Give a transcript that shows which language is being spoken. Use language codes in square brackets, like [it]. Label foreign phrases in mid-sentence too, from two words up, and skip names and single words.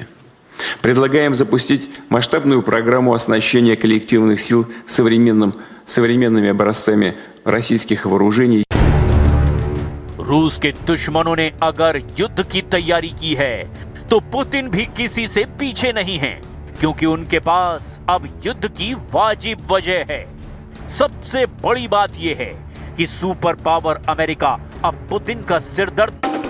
[ru] Предлагаем запустить масштабную программу оснащения коллективных сил современными образцами российских вооружений. [hi] रूस के दुश्मनों ने अगर युद्ध की तैयारी की है तो पुतिन भी किसी से पीछे नहीं है, क्योंकि उनके पास अब युद्ध की वाजिब वजह है। सबसे बड़ी बात यह है कि [en] super power [hi] अमेरिका अब पुतिन का सिरदर्द